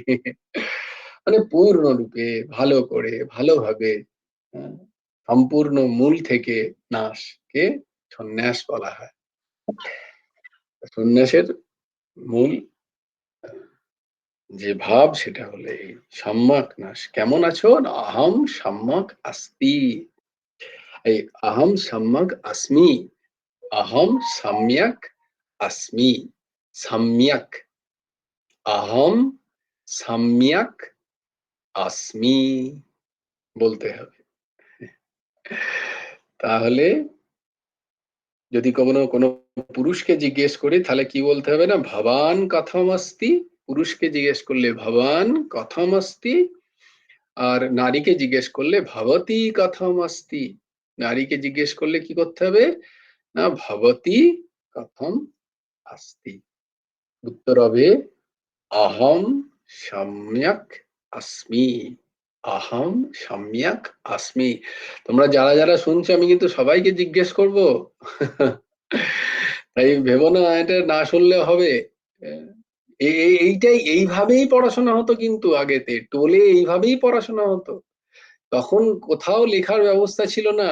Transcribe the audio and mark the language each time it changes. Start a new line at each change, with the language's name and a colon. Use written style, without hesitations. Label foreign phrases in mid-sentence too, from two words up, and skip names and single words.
Bangla: মানে পূর্ণরূপে ভালো করে ভালোভাবে, সম্পূর্ণ মূল থেকে নাশকে সন্ন্যাস বলা হয়। সন্ন্যাসের মূল যে ভাব সেটা হলো এই সম্যক নাশ। কেমন আছো?
Sanskrit: অহম সম্যক अस्ति। এই অহম সম্যক अस्मि, অহম সম্যক अस्मि, সম্যক, অহম সম্যক अस्मि
Bangla: বলতে হবে। তাহলে যদি কোনো পুরুষকে জিজ্ঞেস করি তাহলে কি বলতে হবে না?
Sanskrit: ভবান কথম अस्ति।
Bangla: পুরুষকে জিজ্ঞেস করলে
Sanskrit: ভবান কথম अस्ति।
Bangla: আর নারীকে জিজ্ঞেস করলে
Sanskrit: ভবতী কথম अस्ति।
Bangla: নারীকে জিজ্ঞেস করলে কি করতে হবে না?
Sanskrit: ভবতী কথম अस्ति।
Bangla: উত্তর হবে
Sanskrit: अहम सम्यक अस्मि। अहम सम्यक अस्मि।
Bangla: তোমরা যারা যারা শুনছো আমি কিন্তু সবাইকে জিজ্ঞেস করব। তাই ভেবো না এটা না শুনলে হবে। এইটাই এইভাবেই পড়াশোনা হতো, কিন্তু আগেতে টোলে এইভাবেই পড়াশোনা হতো। তখন কোথাও লেখার ব্যবস্থা ছিল না।